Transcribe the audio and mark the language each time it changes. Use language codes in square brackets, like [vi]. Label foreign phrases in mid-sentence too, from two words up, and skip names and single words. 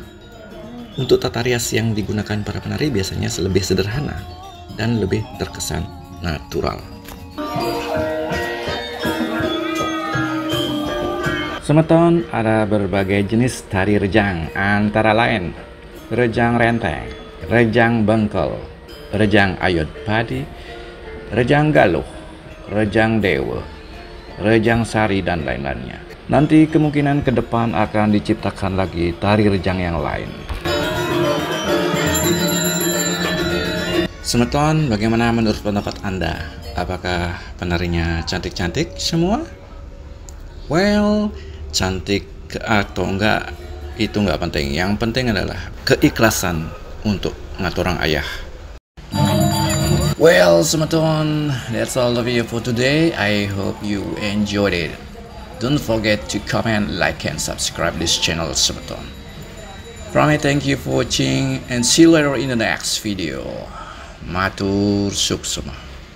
[id] Untuk tata rias yang digunakan para penari biasanya lebih sederhana dan lebih terkesan natural. Semeton, ada berbagai jenis tari rejang, antara lain rejang renteng, rejang bengkel, rejang ayod padi, rejang galuh, rejang dewa, rejang sari, dan lain-lainnya. Nanti kemungkinan ke depan akan diciptakan lagi tari rejang yang lain. Semeton, bagaimana menurut pendapat Anda? Apakah penarinya cantik-cantik semua? Well, cantik atau enggak itu enggak penting. Yang penting adalah keikhlasan untuk [ban] ngaturang ayah. [en] Well, Semeton, that's all the video for today. I hope you enjoyed it. Don't forget to comment, like, and subscribe this channel, Semeton. From me, thank you for watching, and see you later in the next video. [ban] Matur suksema.